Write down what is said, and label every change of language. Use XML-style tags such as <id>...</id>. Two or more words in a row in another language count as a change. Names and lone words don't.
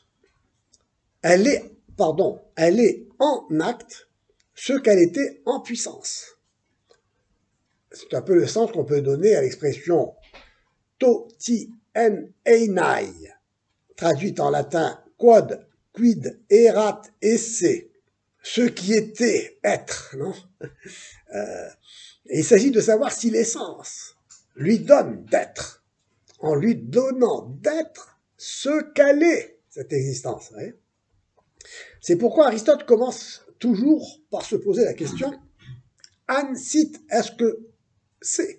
<fr>Elle est en acte ce qu'elle était en puissance. C'est un peu le sens qu'on peut donner à l'expression</fr> <el>τὸ τί ἦν εἶναι,</el> <fr>traduite en latin</fr> <la>quod, quid, erat, esse,</la> <fr>ce qui était être, non Et il s'agit de savoir si l'essence lui donne d'être, en lui donnant d'être ce qu'elle est, cette existence. C'est pourquoi Aristote commence toujours par se poser la question «</fr> <la>An sit,</la> <fr>est-ce que c'est ?»</fr>